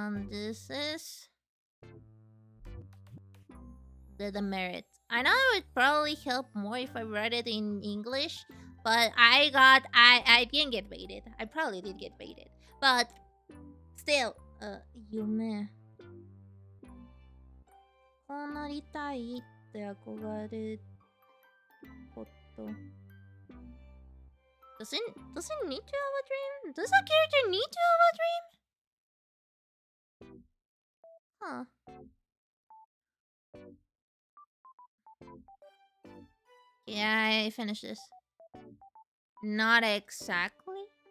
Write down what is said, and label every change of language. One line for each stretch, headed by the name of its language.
English: This is the merit. I know it would probably help more if I read it in English, but I didn't get baited. I probably did get baited, but still, Yume.
Japanese: こうなりたいって憧れること。
English: Does it need to have a dream? Does a character need to have a dream? Huh. Yeah, I finished this. Not exactly.